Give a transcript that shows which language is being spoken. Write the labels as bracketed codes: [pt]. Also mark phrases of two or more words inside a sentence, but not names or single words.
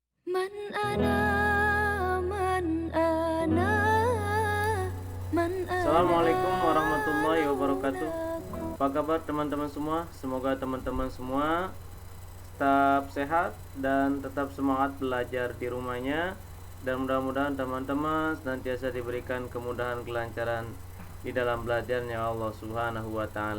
[ar] من أنا من أنا من أنا السلام عليكم ورحمة الله وبركاته. [id] Apa kabar teman-teman semua? Semoga teman-teman semua tetap sehat dan tetap semangat belajar di rumahnya. Dan mudah-mudahan teman-teman senantiasa diberikan kemudahan kelancaran di dalam belajarnya Allah [ar] سبحانه وتعالى.